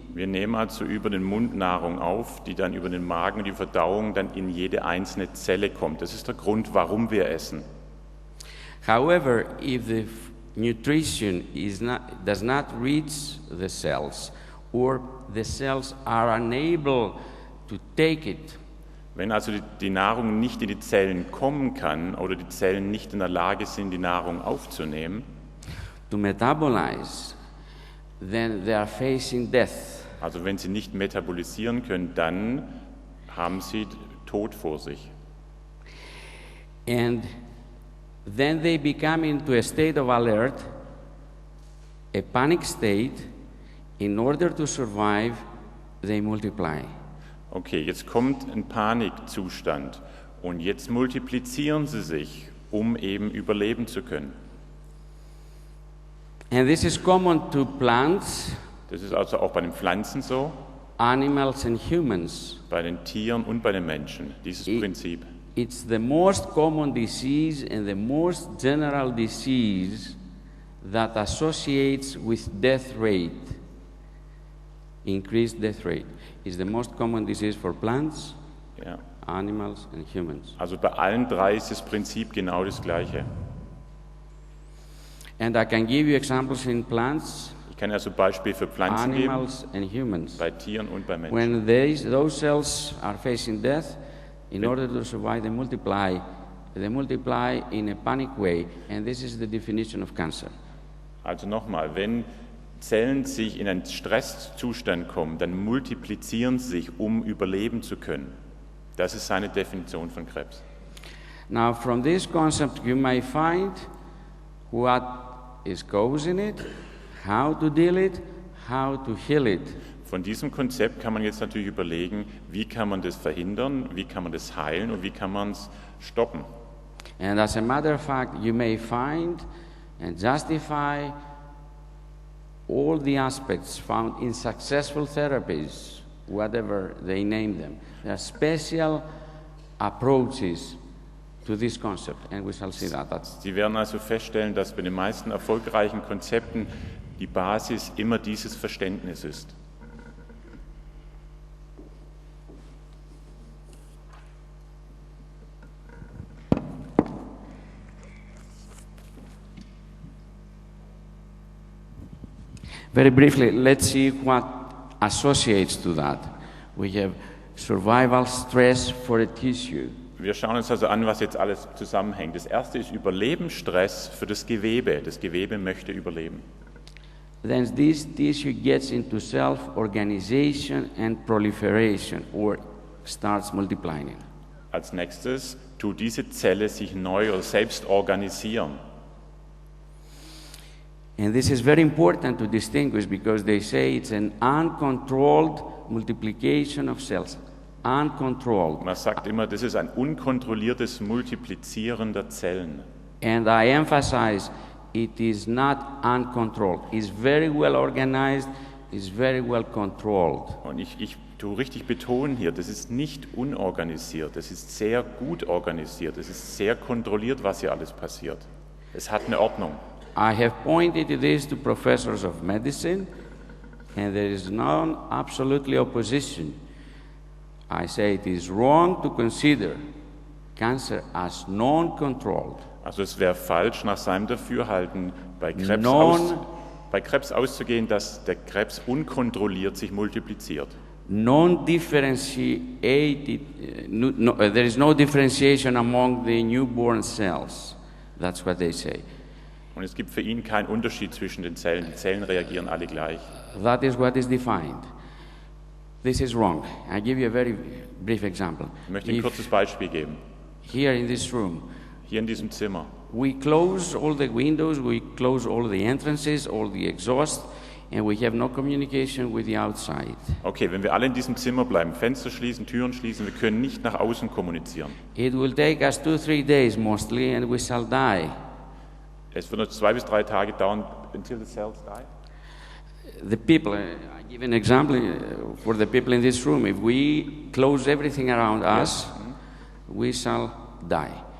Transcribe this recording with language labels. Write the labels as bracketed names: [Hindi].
[German] Wir nehmen also über den Mund Nahrung auf, die dann über den Magen und die Verdauung dann in jede einzelne Zelle kommt. Das ist der Grund, warum wir essen. [English] However, if the nutrition does not reach the cells, or the cells are unable to take it, [German] Wenn also die Nahrung nicht in die Zellen kommen kann oder die Zellen nicht in der Lage sind, die Nahrung aufzunehmen, [English] to metabolize, then they are facing death. [German] also wenn sie nicht metabolisieren können, dann haben sie Tod vor sich. [English] And then they become into a state of alert, a panic state. In order to survive, they multiply. [German] Okay, jetzt kommt ein Panikzustand und jetzt multiplizieren sie sich, um eben überleben zu können. [English] And this is common to plants, [German] Das ist also auch bei den Pflanzen so, [English] animals and humans. [German] bei den Tieren und bei den Menschen, dieses Prinzip. [English] It's the most common disease and the most general disease that associates with death rate. Increased death rate is the most common disease for plants, [German] Ja. [English] animals and humans. [German] Also bei allen drei ist das Prinzip genau das Gleiche. [English] And I can give you examples in plants, [German] Ich kann also Beispiele für Pflanzen geben, [English] animals and humans. [German] bei Tieren und bei Menschen. [English] When those cells are facing death, in order to survive, they multiply. They multiply in a panic way, and this is the definition of cancer. [German] Also nochmal, wenn Zellen sich in einen Stresszustand kommen, dann multiplizieren sie sich, um überleben zu können. Das ist seine Definition von Krebs. [English] Now, from this concept, you may find what is causing it, how to deal it, how to heal it. [German] Von diesem Konzept kann man jetzt natürlich überlegen, wie kann man das verhindern, wie kann man das heilen und wie kann man es stoppen. [English] And as a matter of fact, you may find and justify all the aspects found in successful therapies, whatever they name them. There are special approaches to this concept, and we shall see that. [German] Sie werden also feststellen, dass bei den meisten erfolgreichen Konzepten die Basis immer dieses Verständnis ist. [English] Very briefly, let's see what associates to that. We have survival stress for a tissue. [German] Wir schauen uns also an, was jetzt alles zusammenhängt. Das erste ist Überlebensstress für das Gewebe. Das Gewebe möchte überleben. [English] Then this tissue gets into self-organization and proliferation, or starts multiplying. [German] Als nächstes tut diese Zelle sich neu oder selbst organisieren. [English] And this is very important to distinguish because they say it's an uncontrolled multiplication of cells. Uncontrolled. [German] Man sagt immer, das ist ein unkontrolliertes Multiplizieren der Zellen. [English] And I emphasize, it is not uncontrolled. It's very well organized, it's very well controlled. [German] Und ich tue richtig betonen hier, das ist nicht unorganisiert, das ist sehr gut organisiert, es ist sehr kontrolliert, was hier alles passiert. Es hat eine Ordnung. [English] I have pointed this to professors of medicine, and there is no absolutely opposition. I say it is wrong to consider cancer as non-controlled. [German] Also es wäre falsch, nach seinem Dafürhalten bei Krebs auszugehen, dass der Krebs unkontrolliert sich multipliziert. [English] Non-differentiated, there is no differentiation among the newborn cells. That's what they say. [German] Und es gibt für ihn keinen Unterschied zwischen den Zellen. Die Zellen reagieren alle gleich. [English] That is what is defined. This is wrong. I give you a very brief example. [German] Ich möchte ein kurzes Beispiel geben. [English] Here in this room, [German] Hier in diesem Zimmer. [English] we close all the windows, we close all the entrances, all the exhaust, and we have no communication with the outside. [German] Okay, wenn wir alle in diesem Zimmer bleiben, Fenster schließen, Türen schließen, wir können nicht nach außen kommunizieren. [English] It will take us 2-3 days mostly, and we shall die. [German] Es wird noch 2 bis 3 Tage dauern, [English] until the cells die. The people, I give an example for the people in this room. If we close everything around us, we shall die.